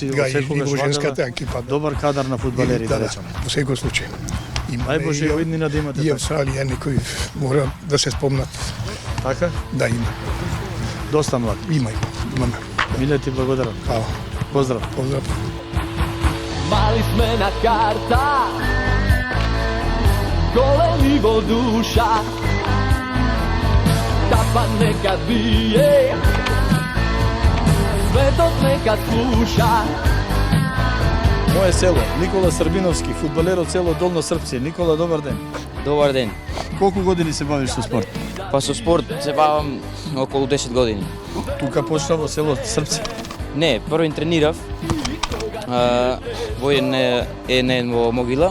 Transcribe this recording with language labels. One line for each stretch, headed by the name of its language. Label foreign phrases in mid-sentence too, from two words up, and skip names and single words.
Macedonian: во секогаш женската екипа. Добар кадар на фудбалери, да речеме. Во секој случај. Најбоже во иднина да имате и така. Австралија некои мора да се спомнат. Така? Да, има. Доста млад. Имаме. Миле ти благодарам. Хвала. Поздрав. Мали сме на карта, голени во душа, Тапан некад бие, светот некад слуша. Моје село, Никола Србиновски, фудбалер од село Долно Српци. Никола, добар ден. Добар ден. Колку години се бавиш со спорт? Па со спорт се бавам околу 10 години. Тука почна во село Српци? Не, прво тренирав во еден во Могила.